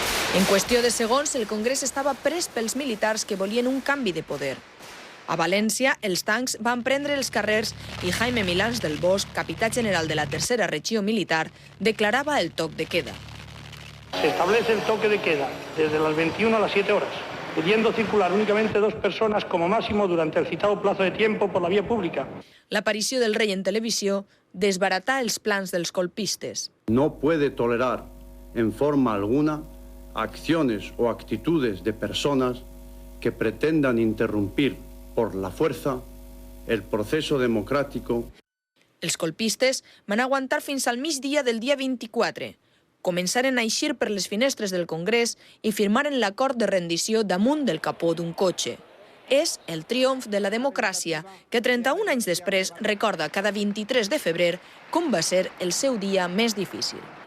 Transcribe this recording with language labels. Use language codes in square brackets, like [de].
[ca] En qüestió de segons, el Congrés estava pres pels militars que volien un canvi de poder. A València, els tancs van prendre els carrers i Jaime Milans del Bosch, capità general de la Tercera Regió Militar, declarava el toc de queda. [es] Se establece el toque de queda desde las 21 a las 7 horas, pudiendo circular únicamente 2 personas como máximo durante el citado plazo de tiempo por la vía pública. [ca] L'aparició del rei en televisió desbaratà els plans dels colpistes. [es] No puede tolerar en forma alguna acciones o actitudes de personas que pretendan interrumpir por la fuerza el proceso democrático. [ca] Els colpistes van aguantar fins al migdia del dia 24. Començaren a eixir per les finestres del Congrés i firmaren l'acord de rendició damunt del capó d'un cotxe. És el triomf de la democràcia que 31 anys després recorda cada 23 de febrer com va ser el seu dia més difícil.